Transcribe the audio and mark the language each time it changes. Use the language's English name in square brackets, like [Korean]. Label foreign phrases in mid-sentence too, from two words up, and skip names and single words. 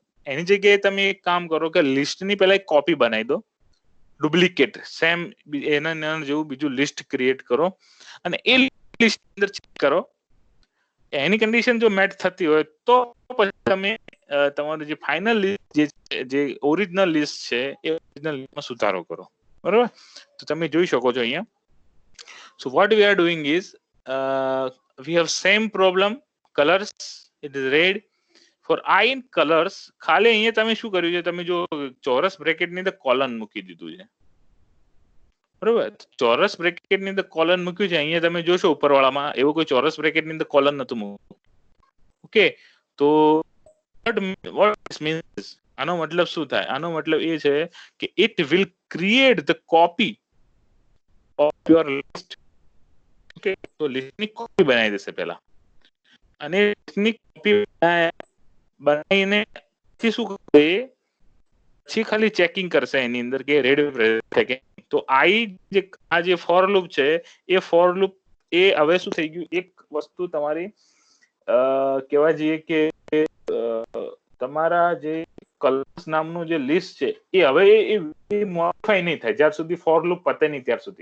[Gujarati] એની જગ્યાએ તમે એક કામ કરો કે લિસ્ટની પહેલા એક કોપી બનાવી દો, ડુપ્લિકેટ સેમ એના જેવું બીજું લિસ્ટ ક્રિએટ કરો અને એ લિસ્ટ અંદર ચેક કરો. એની કન્ડિશન જો મેચ થતી હોય તો પછી તમે તમારું જે ફાઇનલ લિસ્ટ જે ઓરિજિનલ લિસ્ટ છે એ ઓરિજિનલ લિસ્ટમાં સુધારો કરો. બરાબર, તો તમે જોઈ શકો છો અહીંયા. [English] So what we are doing is we have same problem, colors, it is red. For I in colors, [Gujarati] ખાલી અહીંયા તમે શું કર્યું છે, તમે જો ચોરસ બ્રેકેટની અંદર કોલન મૂકી દીધું છે. બરોબર, ચોરસ બ્રેકેટની અંદર કોલન મૂક્યું છે. અહીંયા તમે જોશો ઉપરવાળામાં એવું કોઈ ચોરસ બ્રેકેટની અંદર કોલન નતું મૂક્યું. ઓકે, તો [English] what this means, [Gujarati] આનો મતલબ શું થાય? આનો મતલબ એ છે કે [English] it will create the copy of your list. [Gujarati] ઓકે, તો લિસ્ટની કોપી બનાવી દેશે પહેલા અને લિસ્ટની કોપી બનાવીને પછી શું કરશે, પછી ખાલી ચેકિંગ કરશે એની અંદર કે રેડ છે કે. તો આ જે [English] for loop [Gujarati] છે એ [English] for loop [Gujarati] એ હવે શું થઈ ગયું, એક વસ્તુ તમારી કહેવા જઈએ કે તમારા જે કલર્સ નામનું જે લિસ્ટ છે એ હવે એ મોડિફાઈ નહીં થાય જ્યાર સુધી [English] for loop [Gujarati] પતે નહીં ત્યાર સુધી.